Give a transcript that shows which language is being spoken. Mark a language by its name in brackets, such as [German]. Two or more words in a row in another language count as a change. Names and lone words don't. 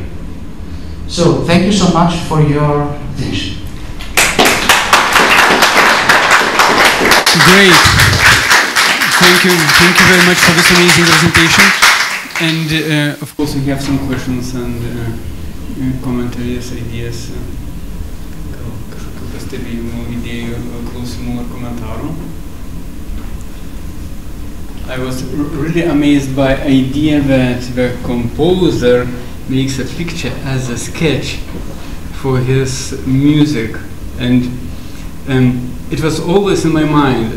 [English] So, thank you so much for your attention. Great. Thank you very much for this amazing presentation. And of course we have some questions and commentaries, ideas, [Lithuanian] kažkokių pastebėjimų, idėjų, klausimų ar komentarų. [English] I was really amazed by the idea that the composer makes a picture as a sketch for his music, and it was always in my mind,